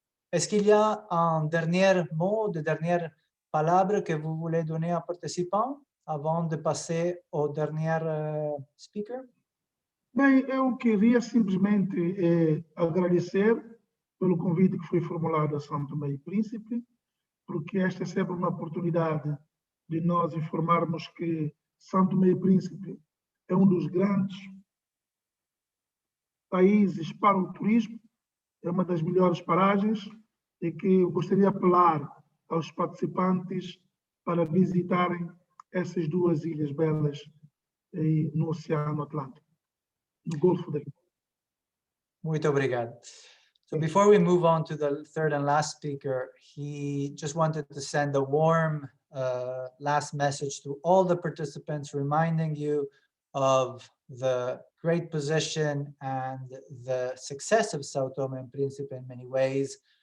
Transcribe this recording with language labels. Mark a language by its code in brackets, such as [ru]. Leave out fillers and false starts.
[fr] Est-ce qu'il y a un dernier mot, de dernière palabre que vous voulez donner aux participants avant de passer au dernier speaker? [pt] Bem, eu queria simplesmente agradecer pelo convite que foi formulado a São Tomé e Príncipe, porque esta é sempre uma oportunidade de nós informarmos que São Tomé e Príncipe é um dos grandes países para o turismo, é uma das melhores paragens e que eu gostaria de apelar aos participantes para visitarem essas duas ilhas belas aí no Oceano Atlântico, no Golfo da Guiné. Muito obrigado. [en] So before we move on to the third and last speaker, he just wanted to send a warm last message to all the participants, reminding you of the great position and the success of São Tomé and Príncipe in many ways.